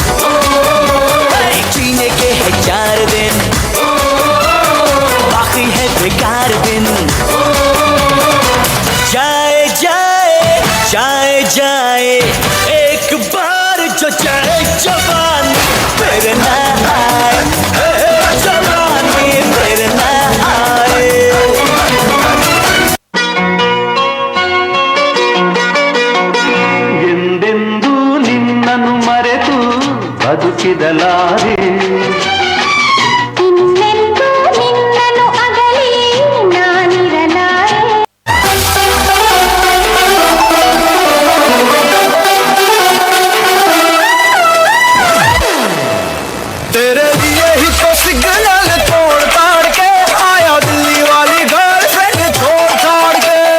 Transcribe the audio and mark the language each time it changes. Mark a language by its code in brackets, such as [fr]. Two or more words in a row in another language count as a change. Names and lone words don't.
[hi] जीने के है 4 दिन बाकी है बेकार दिन। जाए जाए जाए जाए एक बार जो जाए जवानी फिर ना आए। जवानी फिर ना आए। [kn] ಎಂದೆಂದೂ ನಿನ್ನನ್ನು ಮರೆತು ಬದುಕಿದಲಾರೆ. ಇನ್ನೆಂದೂ ನಿನ್ನನ್ನು ಅಗಲಿ ನಾನಿರಲಾರೆ. [hi] तेरे लिए ही तो सिग्नल तोड़ ताड़ के आया दिल्ली वाली गर्लफ्रेंड छोड़ छाड़ के।